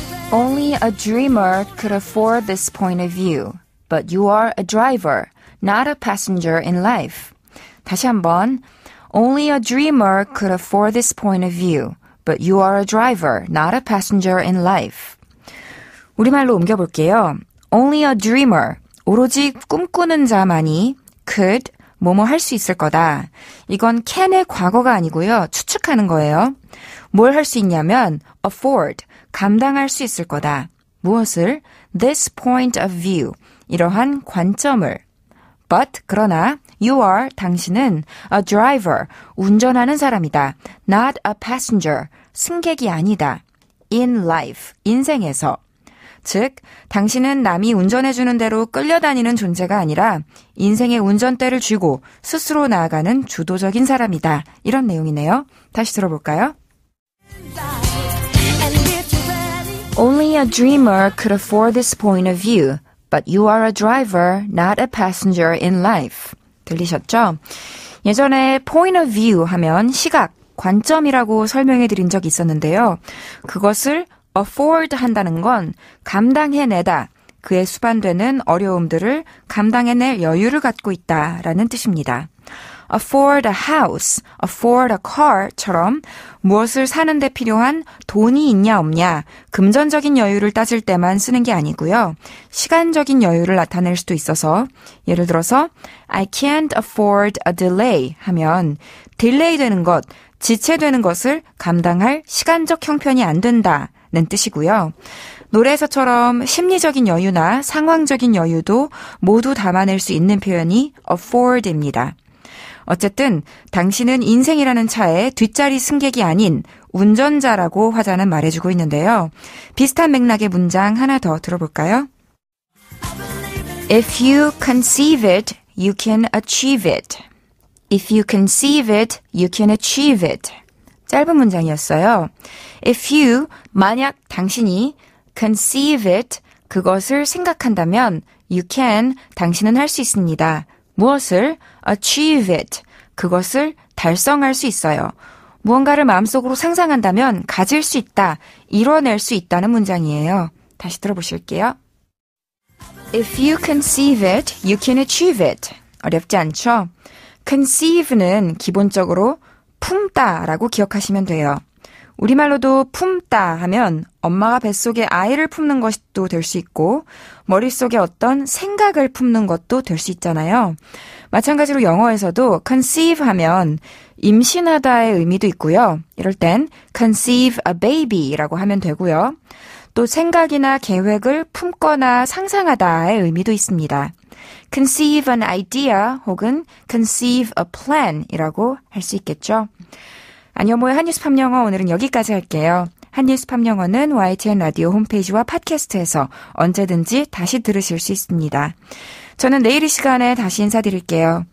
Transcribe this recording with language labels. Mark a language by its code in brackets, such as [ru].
[en] Only a dreamer could afford this point of view, but you are a driver. Not a passenger in life. [ko] 다시 한번. [en] Only a dreamer could afford this point of view, but you are a driver, not a passenger in life. [ko] 우리말로 옮겨볼게요. [en] Only a dreamer, [ko] 오로지 꿈꾸는 자만이 [en] could, [ko] 뭐뭐 할 수 있을 거다. 이건 can의 과거가 아니고요. 추측하는 거예요. 뭘 할 수 있냐면 afford, 감당할 수 있을 거다. 무엇을? [en] This point of view, [ko] 이러한 관점을. [en] But, [ko] 그러나 [en] you are, [ko] 당신은 [en] a driver, [ko] 운전하는 사람이다. [en] Not a passenger, [ko] 승객이 아니다. [en] In life, [ko] 인생에서. 즉, 당신은 남이 운전해주는 대로 끌려다니는 존재가 아니라 인생의 운전대를 쥐고 스스로 나아가는 주도적인 사람이다. 이런 내용이네요. 다시 들어볼까요? [en] Only a dreamer could afford this point of view, but you are a driver, not a passenger in life. [ko] 들리셨죠? 예전에 point of view 하면 시각, 관점이라고 설명해 드린 적이 있었는데요. 그것을 afford 한다는 건 감당해내다, 그에 수반되는 어려움들을 감당해낼 여유를 갖고 있다라는 뜻입니다. [en] afford a house, afford a car [ko] 처럼 무엇을 사는 데 필요한 돈이 있냐 없냐, 금전적인 여유를 따질 때만 쓰는 게 아니고요. 시간적인 여유를 나타낼 수도 있어서 예를 들어서 [en] I can't afford a delay [ko] 하면 딜레이 되는 것, 지체되는 것을 감당할 시간적 형편이 안 된다는 뜻이고요. 노래에서처럼 심리적인 여유나 상황적인 여유도 모두 담아낼 수 있는 표현이 afford입니다. 어쨌든 당신은 인생이라는 차의 뒷자리 승객이 아닌 운전자라고 화자는 말해주고 있는데요. 비슷한 맥락의 문장 하나 더 들어볼까요? [en] If you conceive it, you can achieve it. If you conceive it, you can achieve it. [ko] 짧은 문장이었어요. [en] If you, [ko] 만약 당신이 [en] conceive it, [ko] 그것을 생각한다면 [en] you can, [ko] 당신은 할 수 있습니다. 무엇을? [en] achieve it, [ko] 그것을 달성할 수 있어요. 무언가를 마음속으로 상상한다면 가질 수 있다, 이뤄낼 수 있다는 문장이에요. 다시 들어보실게요. [en] If you conceive it, you can achieve it. [ko] 어렵지 않죠? conceive는 기본적으로 품다라고 기억하시면 돼요. 우리말로도 품다 하면 엄마가 뱃속에 아이를 품는 것도 될 수 있고 머릿속에 어떤 생각을 품는 것도 될 수 있잖아요. 마찬가지로 영어에서도 conceive 하면 임신하다의 의미도 있고요. 이럴 땐 [en] conceive a baby [ko] 라고 하면 되고요. 또 생각이나 계획을 품거나 상상하다의 의미도 있습니다. [en] conceive an idea [ko] 혹은 [en] conceive a plan [ko] 이라고 할 수 있겠죠. 안녕모의 한뉴스 팝영어 오늘은 여기까지 할게요. 한뉴스 팝영어는 YTN 라디오 홈페이지와 팟캐스트에서 언제든지 다시 들으실 수 있습니다. 저는 내일 이 시간에 다시 인사드릴게요.